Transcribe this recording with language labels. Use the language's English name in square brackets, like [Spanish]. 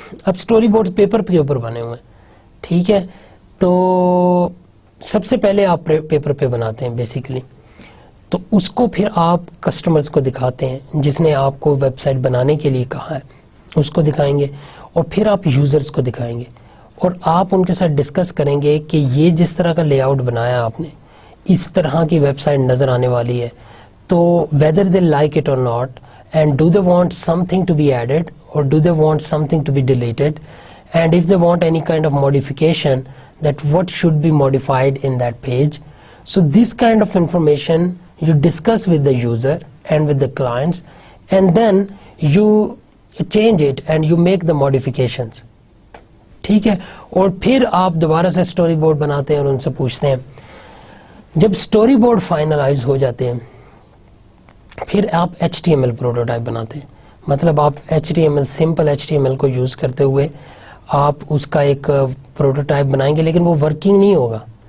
[Urdu] اب story boards paper کے اوپر بنے ہوئے ہیں, ٹھیک ہے. تو سب سے پہلے آپ پیپر پہ بناتے ہیں بیسیکلی, تو اس کو پھر آپ کسٹمرز کو دکھاتے ہیں جس نے آپ کو ویب سائٹ بنانے کے لیے کہا ہے, اس کو دکھائیں گے, اور پھر آپ یوزرز کو دکھائیں گے, اور آپ ان کے ساتھ ڈسکس کریں گے کہ یہ جس طرح کا لے آؤٹ بنایا آپ نے, اس طرح کی ویب سائٹ نظر آنے والی ہے. تو [English] whether they like it or not, and do they want something to be added or do they want something to be deleted, and if they want any kind of modification, that what should be modified in that page. So this kind of information you discuss with the user and with the clients, and then you change it and you make the modifications. [Urdu] ٹھیک ہے. اور پھر آپ دوبارہ سے story board بناتے ہیں اور ان سے پوچھتے ہیں. جب اسٹوری بورڈ فائنلائز ہو جاتے ہیں پھر آپ HTML پروٹوٹائپ بناتے ہیں. مطلب آپ HTML, سمپل HTML کو یوز کرتے ہوئے آپ اس کا ایک پروٹوٹائپ بنائیں گے, لیکن وہ ورکنگ نہیں ہوگا.